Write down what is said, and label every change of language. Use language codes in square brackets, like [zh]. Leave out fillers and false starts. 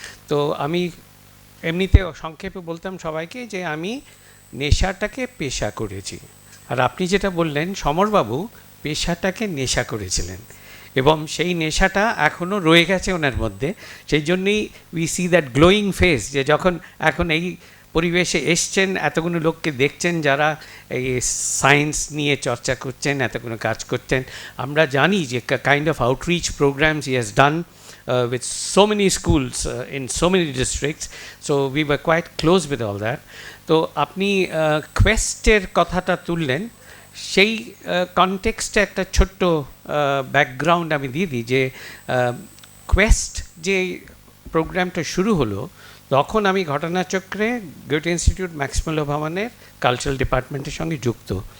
[bn] তো আমি এমনিতে সংক্ষেপে বলতাম সবাইকে যে আমি নেশাটাকে পেশা করেছি, আর আপনি যেটা বললেন সমরবাবু পেশাটাকে নেশা করেছিলেন এবং সেই নেশাটা এখনও রয়ে গেছে ওনার মধ্যে। সেই জন্যই [en] we see that glowing face, [bn] যে যখন এখন এই পরিবেশে এসছেন, এতগুলো লোককে দেখছেন যারা এই সায়েন্স নিয়ে চর্চা করছেন, এতগুলো কাজ করছেন। আমরা জানি যে [en] Kind of outreach programs he has done with so many schools in so many districts, so we were quite close with all that. [bn] তো আপনি কোয়েস্টের কথাটা তুললেন, সেই কনটেক্সটে একটা ছোট্ট ব্যাকগ্রাউন্ড আমি দিয়ে দিই যে কোয়েস্ট যে প্রোগ্রামটা শুরু হলো তখন আমি ঘটনাচক্রে গোয়েটে ইনস্টিটিউট ম্যাক্সমুলার ভবনের কালচারাল ডিপার্টমেন্টের সঙ্গে যুক্ত।